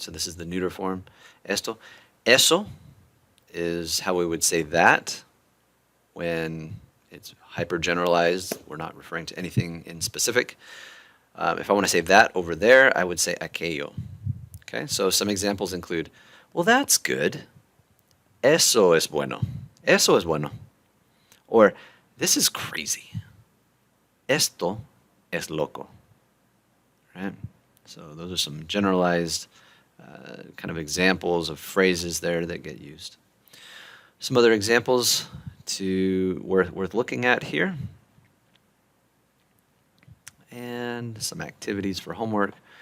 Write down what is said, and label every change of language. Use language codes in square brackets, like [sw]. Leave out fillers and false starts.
[en] So this is the neuter form, esto. Eso is how we would say that when it's hyper-generalized. We're not referring to anything in specific. If I want to say that over there, I would say aquello. Okay, so some examples include, well, that's good. [es] Eso es bueno. Eso es bueno. [en] Or, this is crazy. [es] Esto es loco. Right? [en] So those are some generalized kind of examples of phrases there that get used. Some other examples worth looking at here, and some activities for homework.